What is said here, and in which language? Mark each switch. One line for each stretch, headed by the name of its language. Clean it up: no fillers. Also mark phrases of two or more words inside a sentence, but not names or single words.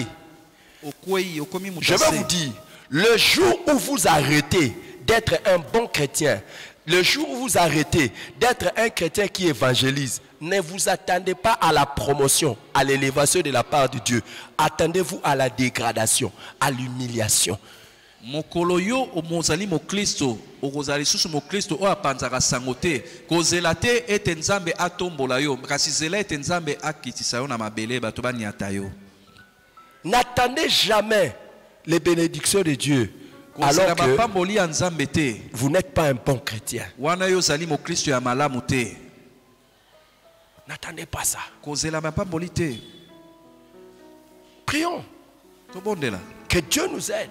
French: Je vais vous dire, le jour où vous arrêtez d'être un bon chrétien, le jour où vous arrêtez d'être un chrétien qui évangélise, ne vous attendez pas à la promotion, à l'élévation de la part de Dieu. Attendez-vous à la dégradation, à l'humiliation.
Lingala: Mokolo yo omozali mo Kristo okozali susu mo Kristo o apanzaka sangote kozelate ete nzambe atombola yo kasi zela ete nzambe akitisa yo na mabele bato baniata yo.
French: N'attendez jamais les bénédictions de Dieu alors que vous n'êtes pas un bon chrétien. N'attendez pas ça. Prions que Dieu nous aide.